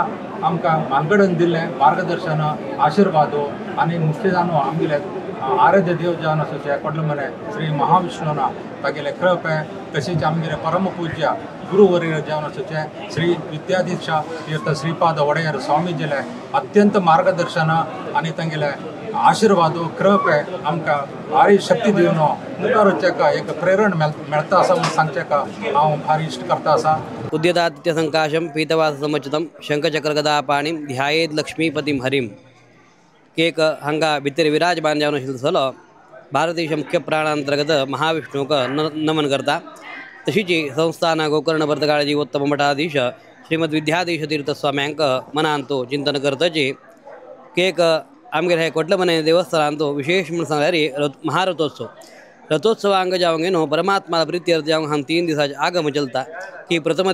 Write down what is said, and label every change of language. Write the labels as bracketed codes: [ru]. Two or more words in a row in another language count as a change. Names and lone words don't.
[kok] आमकां म्हालगडन दिल्लें मार्गदर्शन आशिर्वाद आनी मुख्य जावन आमगेले आराध्य देव जावन आसा कोडलमने श्री महाविष्णूना तागेले कृपे तशेंच आमगेले परमपूज्य गुरुवर्य जावन आसा श्री विद्याधीश तीर्थ श्रीपाद वडेयर स्वामीजीले अत्यंत मार्गदर्शन आनी तांगेले आशिर्वाद कृपे आमकां भारी शक्ती दिवन मुखार वचच्या एक प्रेरण मेळटा असा म्हणून सांगचेका हांव भारी इश्ट करता आसा [sa] उद्यतादित्य संकाशम पीतवास समचितम शंखचक्रगदापाणिं ध्यायेद लक्ष्मीपतिं हरिं [kok] केक हांगा भितर विराजमान जावन आशिल्लो भारतीय मुख्य प्राणांतर्गत महाविष्णूक नमन करता तशीच संस्थान गोकर्ण भरतकाळ जीवोत्तम मठाधीश श्रीमद विद्याधीश तीर्थ स्वाम्यांक मनांतो चिंतन करताची केक आमगेर हे कोडलमने देवस्थानांतो विशेष म्हणून सांगल्यार महारथोत्सव रथोत्सवांग जावंगेनो परमात्मा प्रित्यर्थ जावंग हांगा 3 दिसाचे आगम चलता की प्रथम